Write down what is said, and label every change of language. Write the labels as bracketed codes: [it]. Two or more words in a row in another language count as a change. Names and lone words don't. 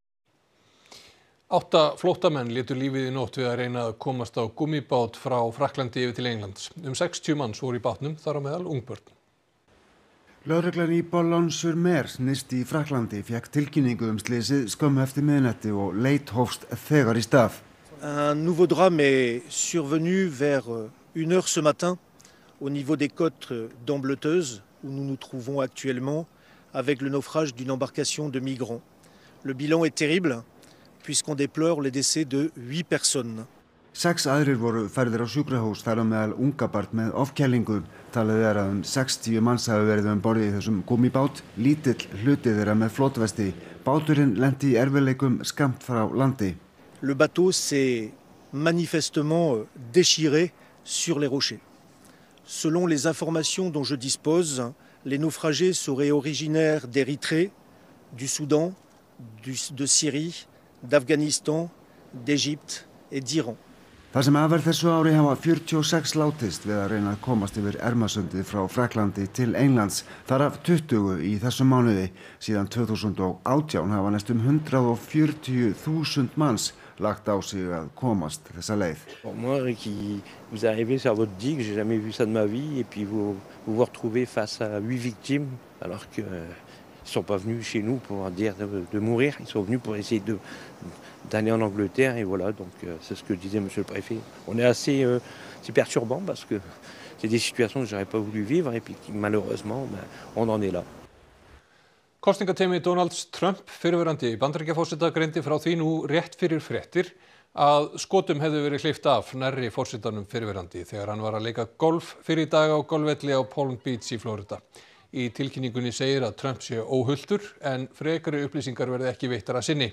[is] 8 flóttamenn létu lífið í nótt við að reyna að komast á gummibát frá Frakklandi yfir til Englands. 60 manns voru í bátnum, þar á meðal ungbörn. Lögreglan í Boulogne-sur-Mer nyrst í Frakklandi fékk tilkynningu slysið skömmu eftir miðnætti og leit hófst þegar í stað. [fr] Un nouveau drame est survenu vers 1 heure ce matin au niveau des côtes d'Ambleteuse, où nous nous trouvons actuellement, avec le naufrage d'une embarcation de migrants. Le bilan est terrible, puisqu'on déplore le décès de 8 personnes. [is] 6 aðrir voru færðir á sjúkrahús, þar á meðal ungabarn með ofkælingu. Talið að 60 manns hafi verið borð í þessum gúmmíbát, lítill hluti þeirra með flottvesti. Báturinn lenti í erfiðleikum skammt frá landi. [fr] Le bateau s'est manifestement déchiré sur les rochers. Selon les informations dont je dispose, les naufragés seraient originaires d'Érythrée, du Soudan, de Syrie, d'Afghanistan, d'Égypte et d'Iran. [is] Það sem afar þessu ári hafa 46 látist við að reyna að komast yfir Ermasundið frá Frakklandi til Englands, þar af 20 í þessum mánuði. Síðan 2018 hafa næstum 140.000 manns lagt á sig að komast þessa leið. [fr] Moi qui vous arrivez sur votre digue, j'ai jamais vu ça de ma vie, et puis vous vous retrouvez face à 8 victimes alors que ils sont pas venus chez nous pour dire de mourir, ils sont venus pour essayer d'aller en Angleterre, et voilà, donc c'est ce que disait monsieur le préfet. On est assez c'est perturbant parce que c'est des situations que j'aurais pas voulu vivre, et puis malheureusement on en est là. [is] Kosningateymi Donalds Trump, fyrrverandi Bandaríkjaforseta, greindi frá því nú rétt fyrir fréttir að skotum hefðu verið hleypt af nærri forsetanum fyrrverandi þegar hann var að leika golf fyrir dag á golfvelli á Palm Beach í Florida. Í tilkynningunni segir að Trump sé óhulltur en frekari upplýsingar verði ekki veittar að sinni.